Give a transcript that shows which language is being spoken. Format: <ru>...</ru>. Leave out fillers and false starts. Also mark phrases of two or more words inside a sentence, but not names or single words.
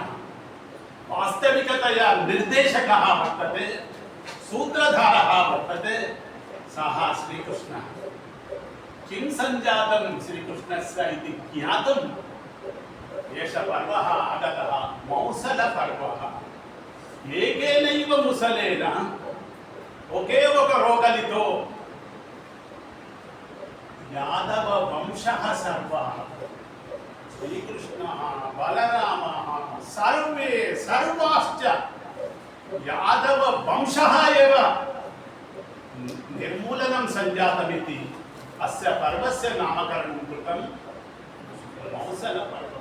<sa>वास्तविकतया निर्देशकः वर्तते, सूत्रधारः वर्तते, सः श्रीकृष्णः। किं सञ्जातं श्रीकृष्णस्य इति ज्ञातुम् एषः पर्वः आगतः, मौसलपर्वः। ఏకేనైవ ముసలేన</sa> <te>ఒకే ఒక రోగలితో</te> <sa>యాదవ వంశః సర్వః శ్రీకృష్ణः బలరామः సర్వే సర్వాశ్చ యాదవ వంశः एव నిర్మూలనం సంజాతమితి అస్య పర్వస్య నామకరణం కృతం మౌసలపర్వం।</sa>